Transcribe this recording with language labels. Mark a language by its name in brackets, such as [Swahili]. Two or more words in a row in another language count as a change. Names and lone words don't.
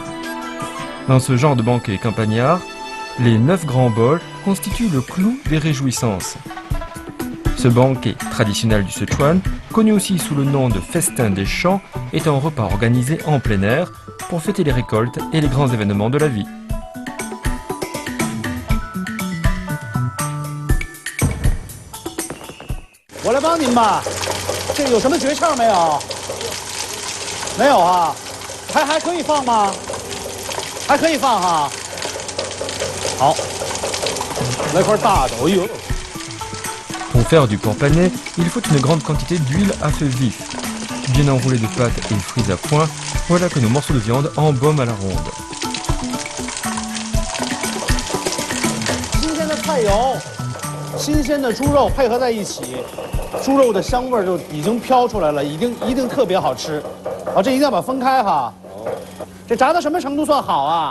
[French] Dans ce genre de banquet campagnard, les 9 grands bols constitue le clou des réjouissances. Ce banquet traditionnel du Sichuan, connu aussi sous le nom de festin des champs, est un repas organisé en plein air pour fêter les récoltes et les grands événements de la vie. [Chinese] 我来帮您吧，这个有什么诀窍没有？没有啊，还可以放吗？还可以放哈。好，来块大的，哎呦。 [French] Pour faire du porc pané, il faut une grande quantité d'huile à feu vif. Bien enroulé de pâte et frit à point, voilà que nos morceaux de viande embaument à la ronde. [Chinese] 新鲜的菜油，新鲜的猪肉配合在一起，猪肉的香味就已经飘出来了，一定特别好吃。啊，这一定要把它分开哈。这炸到什么程度算好啊？